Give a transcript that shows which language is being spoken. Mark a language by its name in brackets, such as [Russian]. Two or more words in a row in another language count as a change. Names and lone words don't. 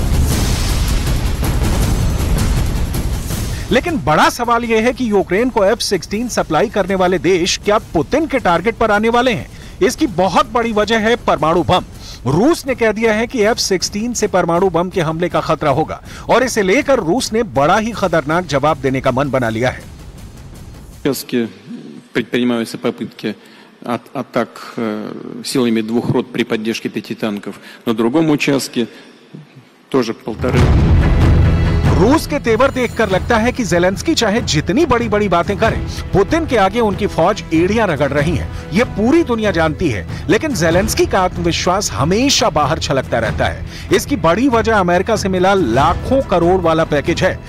[Hindi] लेकिन बड़ा सवाल यह है कि यूक्रेन को F-16 सप्लाई करने वाले देश क्या पुतिन के टारगेट पर आने वाले हैं? इसकी बहुत बड़ी वजह है परमाणु बम। रूस ने कह दिया है कि F-16 से परमाणु बम के हमले का खतरा होगा और इसे लेकर रूस ने बड़ा ही खतरनाक जवाब देने का मन बना लिया है। [Russian] Предпринимаются попытки атак силами 2 рот при поддержке 5 танков. На другом участке тоже 1,5. [Hindi] रूस के तेवर देखकर लगता है कि ज़ेलेंस्की चाहे जितनी बड़ी बड़ी बातें करें, पुतिन के आगे उनकी फौज एड़ियां रगड़ रही है। ये पूरी दुनिया जानती है, लेकिन ज़ेलेंस्की का आत्मविश्वास हमेशा बाहर छलकता रहता है। इसकी बड़ी वजह अमेरिका से मिला लाखों करोड़ वाला पैकेज है।